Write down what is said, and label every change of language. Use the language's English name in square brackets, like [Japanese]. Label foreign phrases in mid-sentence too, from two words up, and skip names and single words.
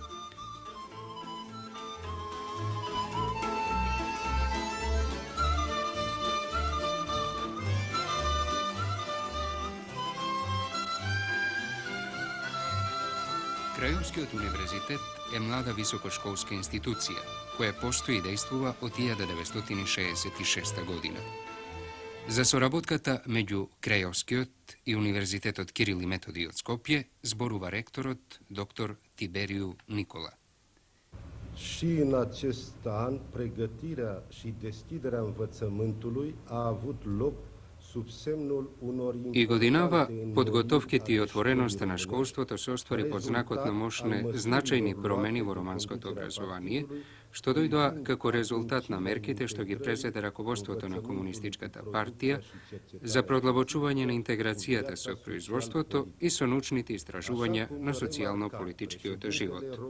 [Macedonian] Крајовскиот универзитет е млада високошколска институција, која постои и дејствува од 1966 година. За соработката меѓу Крајовскиот и Универзитетот Кирил и Методи од Скопје зборува ректорот доктор Тибериu Никола. [Romanian] Și în acest an, pregătirea și deschiderea învățământului a avut loc sub semnul unor [Macedonian] И годинава подготовките и отвореноста на школството се оствари под знакот на мощне значајни промени во романското образование, што дојдоа како резултат на мерките што ги презеде раководството на Комунистичката партија за продлабочување на интеграцијата со производството и со научните истражувања на социјално-политичкиот живот.